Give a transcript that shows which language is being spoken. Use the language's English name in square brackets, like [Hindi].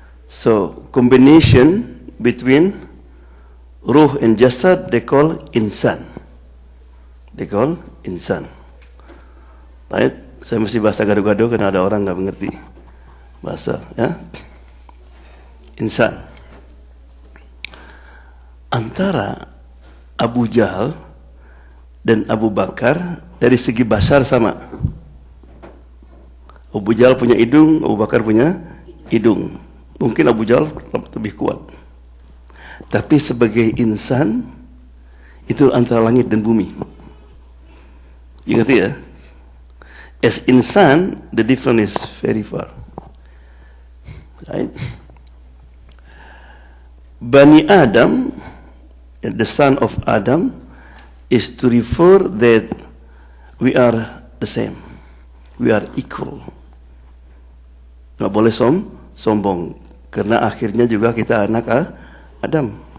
[English] So, combination between ruh and jasad they call insan. They call insan. Right? [Indonesian] Saya mesti bahasa gado-gado karena ada orang nggak mengerti bahasa, ya. Insan. Antara Abu Jahal dan Abu Bakar dari segi basar sama. Abu Jahal punya hidung, Abu Bakar punya hidung. Mungkin Abu Jahal lebih kuat. Tapi sebagai insan, itu antara langit dan bumi. Ingat ya? [English] As insan, the difference is very far. Right? Bani Adam, the son of Adam, is to refer that we are the same. We are equal. [Indonesian] Nggak boleh sombong. Karena akhirnya juga kita anak Adam.